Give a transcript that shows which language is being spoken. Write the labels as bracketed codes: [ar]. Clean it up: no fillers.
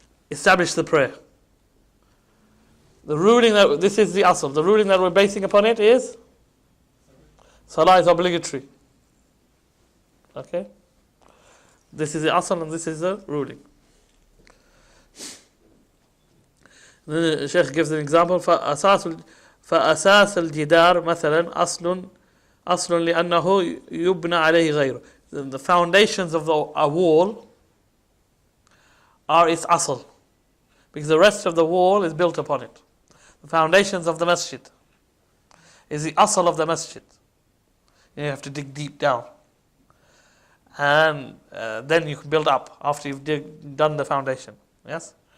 [en] Establish the prayer. The ruling that, this is the asl. The ruling that we're basing upon it is Salah is obligatory. Okay? This is the asl and this is the ruling. The Shaykh gives an example. [ar] فأساس الجدار مثلا أصل لأنه يبنى عليه غيره. [en] The foundations of a wall are its asl. Because the rest of the wall is built upon it. The foundations of the masjid is the asl of the masjid. You have to dig deep down. And then you can build up after you've done the foundation. Yes?